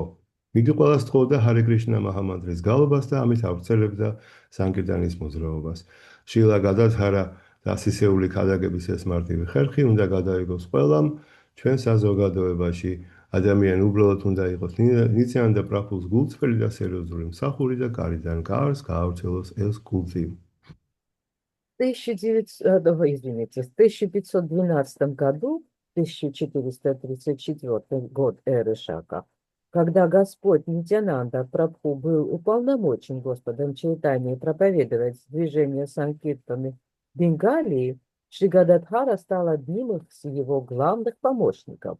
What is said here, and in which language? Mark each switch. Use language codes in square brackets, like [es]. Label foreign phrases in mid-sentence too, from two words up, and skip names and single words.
[ka] იგი ყველა სთხოვდა ჰარე კრიშნა მაჰამანტრის გალობას და ამით ავრცელებდა სანკირტანის მოძრაობას. შრილა გადადჰარა დასისეული ქადაგების ეს მარტივი ხერხი უნდა გადაიგოს ყველამ ჩვენ საზოგადოებაში. ადამიანი უბრალოდ უნდა იყოს ნიტიანანდა პრაბჰუს გულწრფელი და სერიოზული მსახური და გარედან გარს გაავრცელოს ეს კულტი. [ru] В 1512 году, 1434 год эры Шака, когда Господь Нитьянанда Прабху был уполномочен Господом Чайтаньей проповедовать движение Санкиртаны в Бенгалии, Шри Гададхара стал одним из его главных помощников.